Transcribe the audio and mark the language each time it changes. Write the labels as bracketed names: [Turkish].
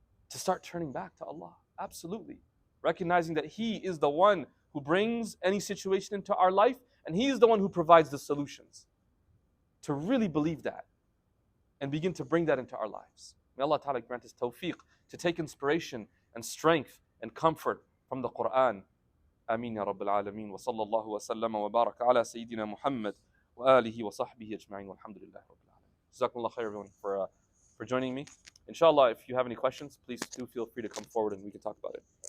[English] To start turning back to Allah. Absolutely. Recognizing that He is the one who brings any situation into our life and He is the one who provides the solutions. To really believe that and begin to bring that into our lives. May Allah Ta'ala grant us tawfiq to take inspiration and strength and comfort from the Quran. [Arabic] آمين يا رب العالمين وصلى الله وسلم وبارك على سيدنا محمد وآله وصحبه أجمعين والحمد لله رب العالمين. جزاكم الله خير [English] everyone for joining me. Inshallah, if you have any questions, please do feel free to come forward and we can talk about it.